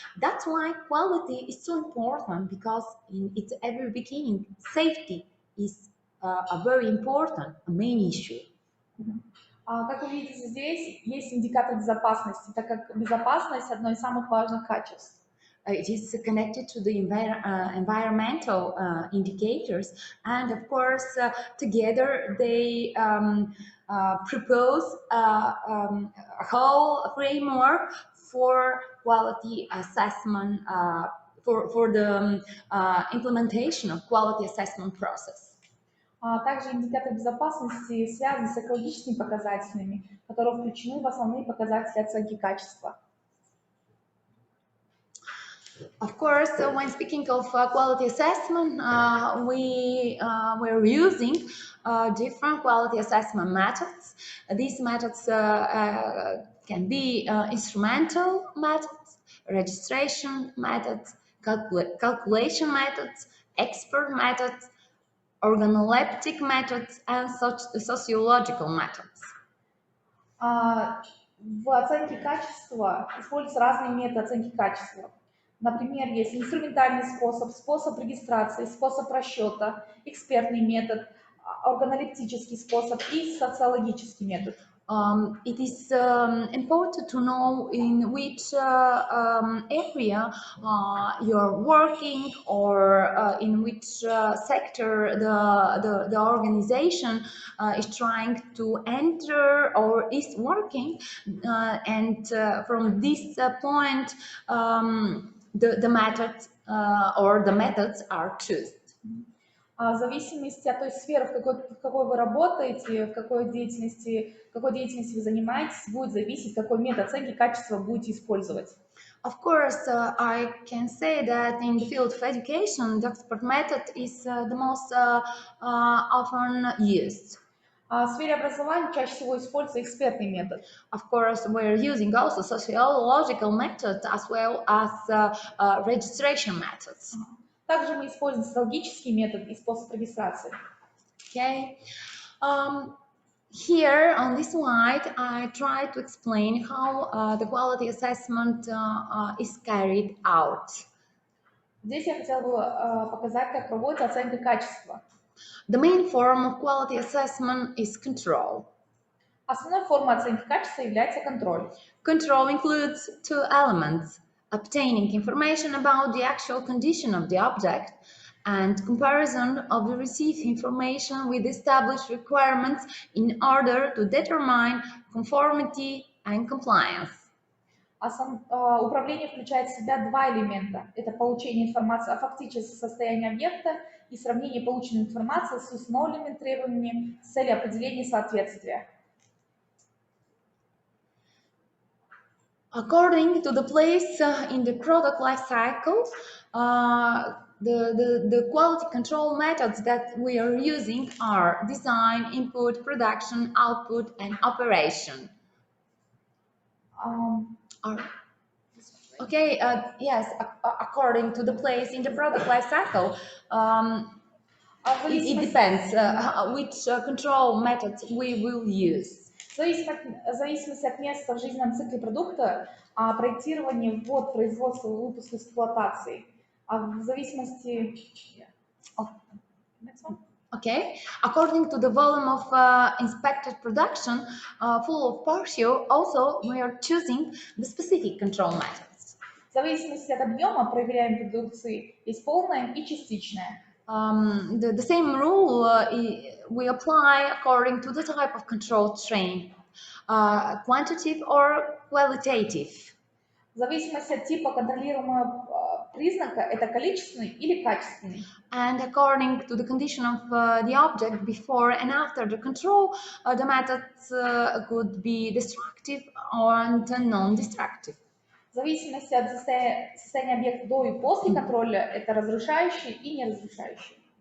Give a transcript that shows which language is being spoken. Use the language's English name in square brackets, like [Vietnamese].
[English] That's why quality is so important, because in its very beginning, safety is a very important, a main issue. [Russian] Как вы видите, здесь есть индикатор безопасности, так как безопасность – одно из самых важных качеств. [English] It is connected to the environmental indicators, and of course, together they propose a whole framework for quality assessment, for the implementation of quality assessment process. [Russian] Также индикатор безопасности связан с экологическими показателями, которые включены в основные показатели оценки качества. [English] Of course, when speaking of quality assessment, we're using different quality assessment methods. These methods can be instrumental methods, registration methods, calculation methods, expert methods, organoleptic methods, and sociological methods. [Russian] В оценке качества используются разные методы оценки качества. Например, есть инструментальный способ, способ регистрации, способ расчета, экспертный метод, органолептический способ и социологический метод. [English] It is important to know in which area you're working, or in which sector the organization is trying to enter or is working, and from this point the methods or the methods are chosen. [Russian] В зависимости от той сферы, в какой вы работаете, в какой деятельности вы занимаетесь, будет зависеть, какой метод оценки качества будете использовать. [English] Of course, I can say that in the field of education, the expert method is the most often used. [Russian] В сфере образования чаще всего используется экспертный метод. [English] Of course, we're using also sociological methods as well as registration methods. [Russian] Также мы используем социологический метод и способ регистрации. [English] Okay. Here on this slide, I try to explain how the quality assessment is carried out. [Russian] Здесь я хотела бы показать, как проводится оценка качества. [English] The main form of quality assessment is control. [Russian] Основной формой оценки качества является контроль. [English] Control includes two elements: obtaining information about the actual condition of the object and comparison of the received information with established requirements in order to determine conformity and compliance. [Russian] Управление включает в себя два элемента. Это получение информации о фактическом состоянии объекта и сравнение полученной информации с установленными требованиями с целью определения соответствия. [English] According to the place in the product life cycle, the quality control methods that we are using are design, input, production, output, and operation. Okay, yes, according to the place in the product life cycle, it depends which control methods we will use. [Russian] В зависимости от места в жизненном цикле продукта, проектирование, ввод, производство, выпуск, эксплуатации. В зависимости... [English] Okay, according to the volume of inspected production, full of partial, also we are choosing the specific control methods. [Russian] В зависимости от объема проверяемой продукции есть полная и частичная. [English] The same rule we apply according to the type of control train, quantitative or qualitative. [Russian] В зависимости от типа контролируемого признака, это количественный или качественный. [English] And according to the condition of the object before and after the control, the methods could be destructive or non-destructive. [Russian] В зависимости от состояния объекта до и после контроля, это разрушающий и неразрушающий.